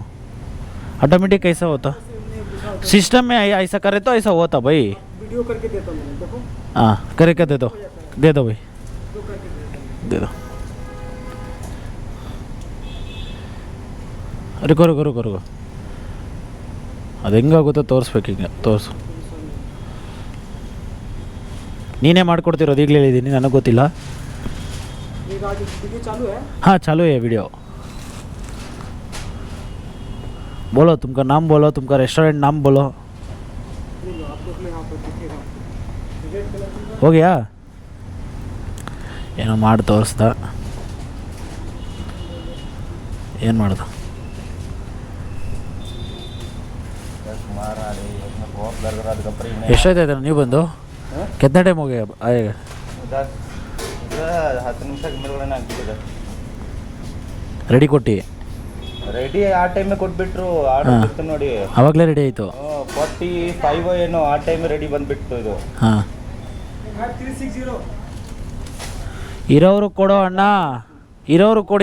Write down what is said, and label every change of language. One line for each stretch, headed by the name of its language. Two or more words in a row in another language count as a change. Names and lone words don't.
Hindi: ऑटोमेटिक कैसा होता? सिस्टम में ऐसा करे तो ऐसा होता भाई. वीडियो करके देता हूं, देखो. हाँ करके दे दो भाई, दे दो. रुको रुको रुको रुको,
Kannada: ಅದು ಹೆಂಗಾಗುತ್ತೋ ತೋರಿಸ್ಬೇಕು. ಈಗ ತೋರಿಸು. ನೀನೇ ಮಾಡ್ಕೊಡ್ತಿರೋದು, ಈಗಲೇ ಹೇಳಿದ್ದೀನಿ, ನನಗೆ ಗೊತ್ತಿಲ್ಲ.
Hindi: हाँ चालू है वीडियो. बोलो तुमका नाम, बोलो तुमका रेस्टोरेंट नाम बोलो. हो गया?
Kannada: ಏನೋ ಮಾಡಿ ತೋರಿಸ್ದ. ಏನು ಮಾಡ್ದ? ಎಷ್ಟಾಯ್ತು ನೀವು ಬಂದು?
Hindi: कितना टाइम हो गया आएगा?
Kannada: 10 ನಿಮಿಷ ಮೇಲ್ಗಡೆ ಆಗ್ತಿದೆ. ರೆಡಿ ಕೊಟ್ಟು ರೆಡಿ ಆ ಟೈಮ್ ಕೊಟ್ಬಿಟ್ರು. ಆರ್ಡರ್ ಇತ್ತು ನೋಡಿ, ಅವಾಗಲೇ ರೆಡಿ ಆಯಿತು. 45 ಏನೋ ಆ ಟೈಮ್ ರೆಡಿ ಬಂದುಬಿಟ್ಟು ಇದು. ಹಾಂ ಇರೋರು ಕೊಡೋ ಅಣ್ಣ, ಇರೋರು ಕೊಡು.